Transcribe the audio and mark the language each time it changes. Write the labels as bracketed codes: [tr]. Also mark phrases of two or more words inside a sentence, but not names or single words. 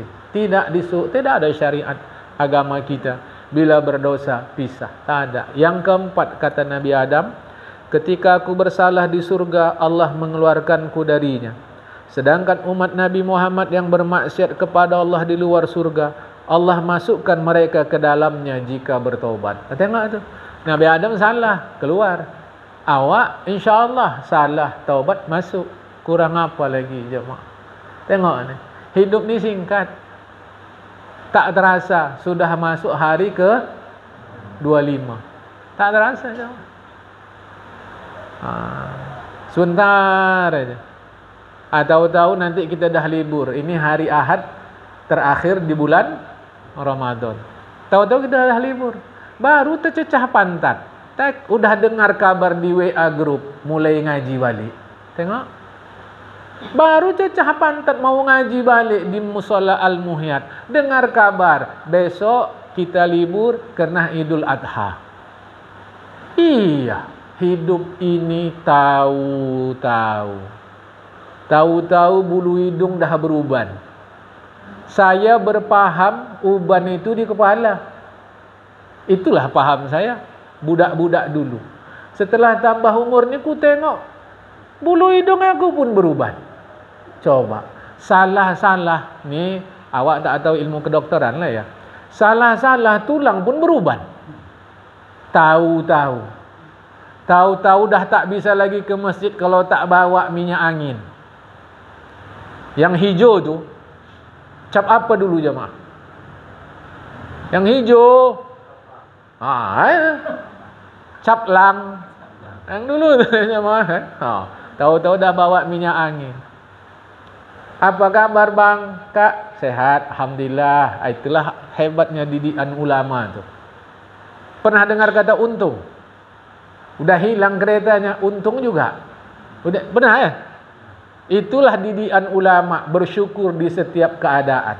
[id] Tidak ada syariat agama kita bila berdosa pisah. Tak ada. Yang keempat, kata Nabi Adam, ketika aku bersalah di surga, Allah mengeluarkanku darinya. Sedangkan umat Nabi Muhammad yang bermaksiat kepada Allah di luar surga, Allah masukkan mereka ke dalamnya jika bertaubat. [ms] Tengok tu, Nabi Adam salah, keluar. Awak insya-Allah salah, taubat, masuk. Kurang apa lagi, jemaah? Tengok ni, hidup ni singkat. Tak terasa sudah masuk hari ke 25. Tak terasa, jemaah. Sebentar aja. [id] Tahu-tahu nanti kita dah libur. Ini hari Ahad terakhir di bulan Ramadan. Tahu-tahu kita dah libur. [ms] Baru tercecah pantat. [id] Udah dengar kabar di WA group mulai ngaji balik. [ms] Tengok. [id] Baru cecah pantat mau ngaji balik di Mushola Al-Muhyat. Dengar kabar besok kita libur karena Idul Adha. Iya. [ms] Hidup ini tahu-tahu bulu hidung dah beruban. [id] Saya berpaham uban itu di kepala. [ms] Itulah paham saya budak-budak dulu. Setelah tambah umur ni ku tengok bulu hidung aku pun beruban. [id] Coba salah-salah ni, awak tak tahu ilmu kedokteran lah ya. Salah-salah tulang pun beruban. Tahu-tahu dah tak bisa lagi ke masjid kalau tak bawa minyak angin. Yang hijau tu, cap apa dulu jemaah? Yang hijau, cap lang. Yang dulu tu jemaah. Tahu-tahu dah bawa minyak angin. Apa kabar bang? Kak, sehat, alhamdulillah. Itulah hebatnya didikan ulama tu. Pernah dengar kata untung? Udah hilang keretanya, untung juga. Udah benar ya? Itulah didikan ulama, bersyukur di setiap keadaan.